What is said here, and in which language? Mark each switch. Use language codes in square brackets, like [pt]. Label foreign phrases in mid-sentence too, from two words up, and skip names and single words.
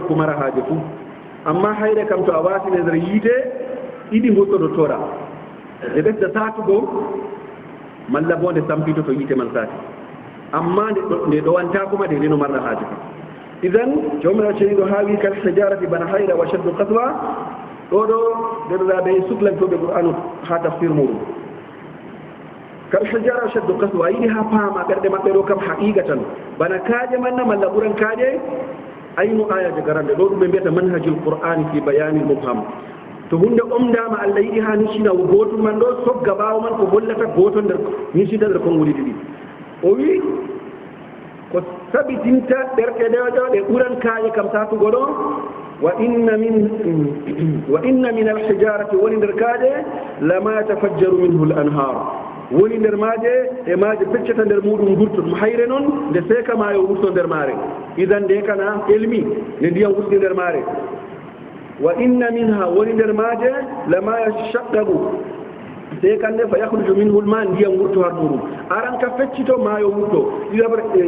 [ff] ko mara haaje fuu amma hayre kam to a wasine nder yiite ɗiɗi goɗɗo tora nde ɓesda satugo malla bo nde sampito to yiite man sati amma nde ɗowanta kuma de ndeno marɗa haaje kam idan jomirawo ceniɗo haawi [ar] كالحجارة [ff] bana hayra [ar] وأشد قسوة [ff] ɗo ɗo ndeɗoɗaɓe suklantoɓe qur'anu ha tafsir muɗum [ar] كالحجارة وأشد قسوة [ff] a yiɗi ha paama ɓerɗe maɓɓe ɗo kam haqiqatan bana kaaƴe manna malla ɓuran kaaƴe ayno ayaje garande ɗo ɗum ɓe mbiyata [ar] منهج القرآن في بيان المبهم [ff] to hunde omdama allah yiɗi ha nisina gotol man ɗo sogga ɓaawo man ko hollata gotol nder nisita nder konngoli ɗiɗi o wi ko sabitinta ɓerɗe ɗeɗo ɗe ɓuran kaaƴe kam satugo ɗo [ar] وإن من الحجارة [ff] woni nder kaaƴe [ar] لما يتفجر منه الأنهار [ff] woni nder maaje e maaje feccata nder muɗum gurto ɗum hayre noon nde seeka maayo wurto nder maare idan nde kana elmi nde ndiyam wurti nder maare [ar] وإن منها [ff] woni nder maaje [ar] لما يشقق [ff] seekande [ar] فيخرج منه الماء [ff] ndiyam wurto har muɗum aran ka feccito maayo wurto ɗiɗaɓre